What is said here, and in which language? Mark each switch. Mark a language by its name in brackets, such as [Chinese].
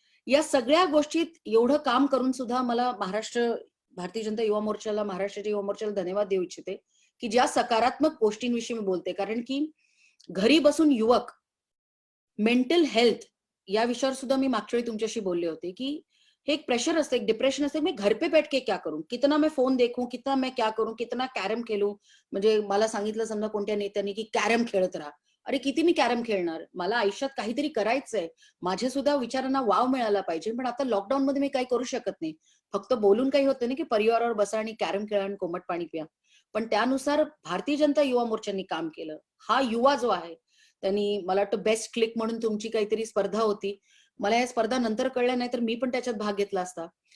[Marathi] या सगळ्या गोष्टीत एवढं काम करून सुद्धा मला भारतीय जनता युवा मोर्चाला, महाराष्ट्राच्या युवा मोर्चाला धन्यवाद देऊ इच्छिते की ज्या सकारात्मक गोष्टींविषयी मी बोलते. कारण की घरी बसून युवक मेंटल हेल्थ या विषयावर सुद्धा मी मागच्या वेळी तुमच्याशी बोलले होते की हे एक प्रेशर असतं, एक डिप्रेशन असतं. [Hindi] मैं घर पे बैठ के क्या करूं, कितना मैं फोन देखूं, कितना मैं क्या करूं, कितना [Marathi] कॅरम खेळू. म्हणजे मला सांगितलं समजा कोणत्या नेत्यांनी की कॅरम खेळत राहा. अरे किती मी कॅरम खेळणार, मला आयुष्यात काहीतरी करायचंय, माझ्या सुद्धा विचारांना वाव मिळाला पाहिजे. पण आता लॉकडाऊन मध्ये मी काही करू शकत नाही. फक्त बोलून काही होतं नाही की परिवारावर बसा आणि कॅरम खेळा आणि कोमट पाणी प्या. पण त्यानुसार भारतीय जनता युवा मोर्चाने काम केलं. हा युवा जो आहे त्यांनी, मला वाटतं बेस्ट क्लिक म्हणून तुमची काहीतरी स्पर्धा होती, मला या स्पर्धा नंतर कळल्या नाही तर मी पण त्याच्यात भाग घेतला असता.